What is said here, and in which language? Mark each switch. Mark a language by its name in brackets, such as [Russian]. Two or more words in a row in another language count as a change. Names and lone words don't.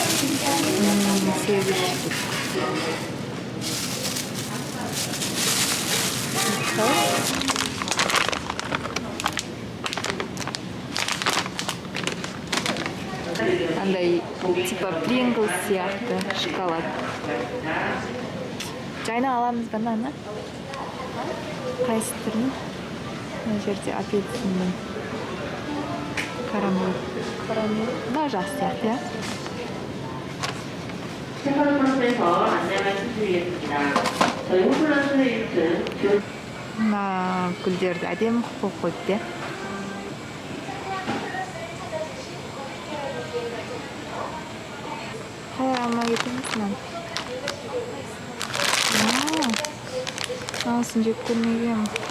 [Kazakh] 8 штук. Андай типа Pringles сияқты шоколад. Жайна аламыз ба мынаны? Қайсы түрін? Мына жерде апельсинмен карамель. Мына жас сияқты, иә? [Korean] 세컨 코스에서 안내를 해드리겠습니다. 저희 홈플러스의 1층 [Kazakh] Мына гүлдерді әдемі қылып қойыпты, иә? қалай алмай кетеміз мынаны? Анасын жеп көрмегенмін.